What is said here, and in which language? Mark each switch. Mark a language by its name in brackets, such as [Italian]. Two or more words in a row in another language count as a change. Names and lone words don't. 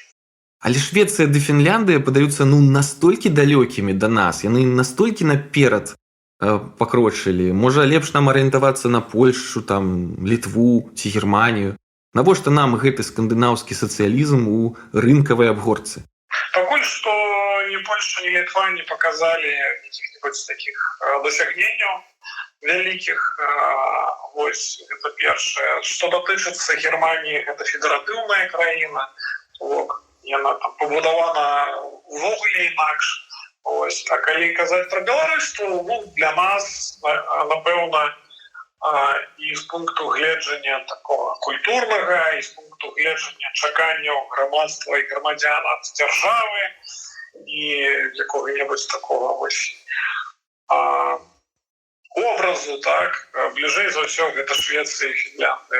[Belarusian] Але Швецыя ды Фінляндыя падаюцца настолькі далёкімі да нас, яны настолькі наперад пакрочылі. Можа, лепш нам арыентавацца на Польшчу, там, Літву ці Германію? Навошта нам гэты скандынаўскі сацыялізм у рынкавай абгорцы? Пакуль што [Russian] ни Польша, ни Литва не показали каких-нибудь таких [Belarusian] досягненняў вялікіх. Вось гэта першае. Што датычыцца Германії, гэта федэратыўная краіна, яна там пабудавана увогуле інакш. Ось. А калі казаць пра Беларусь, то для нас, напэўна, і з пункту гледжання такого культурнага, і з пункту гледжання чаканняў грамадства і грамадзян ад дзяржавы і якога-небудзь такого вось образу, так, бліжэй за ўсё гэта Швецыя і Фінляндыя.